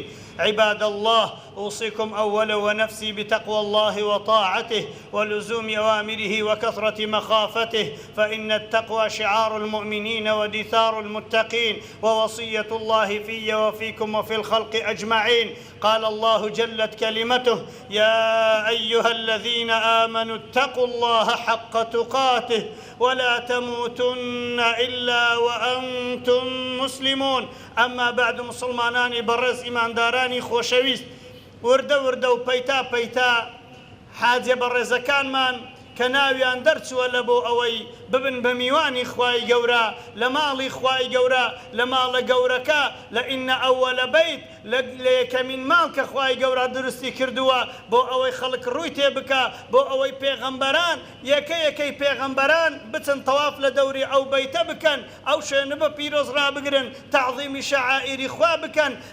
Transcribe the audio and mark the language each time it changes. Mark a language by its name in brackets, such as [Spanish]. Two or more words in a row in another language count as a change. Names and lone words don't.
[Arabic] عباد الله، أوصيكم أولا ونفسي بتقوى الله وطاعته ولزوم أوامره وكثرة مخافته، فإن التقوى شعار المؤمنين ودثار المتقين، ووصية الله في وفيكم وفي الخلق أجمعين. قال الله جلت كلمته: يا أيها الذين آمنوا اتقوا الله حق تقاته ولا تموتن إلا وأنتم مسلمون. أما بعد، [Central Kurdish] مسلمانانی بەڕێز ئیماندارانی خۆشەویست، وردە و پەیتا حاجە بەڕێزەکانمان کە ناویان دەرچووە لە بۆ ئەوەی ببن بە میوانی خوای گەورە لە ماڵی خوای گەورە لە ماڵە گەورەکە لە [Arabic] ئینە ئەوەلە بەیت [Central Kurdish] لە یەکەمین ماڵ کە خوای گەورە دروستی کردووە بۆ ئەوەی خەڵک ڕووی تێ بکە، بۆ ئەوەی پێغەمبەران یەکەی پێغەمبەران بچن تەواف لە دەوری ئەو بەیتە بکەن، ئەو شوێنە بە پیرۆز ڕابگرن، تەعظیمی شەعائیری خوا بکەن،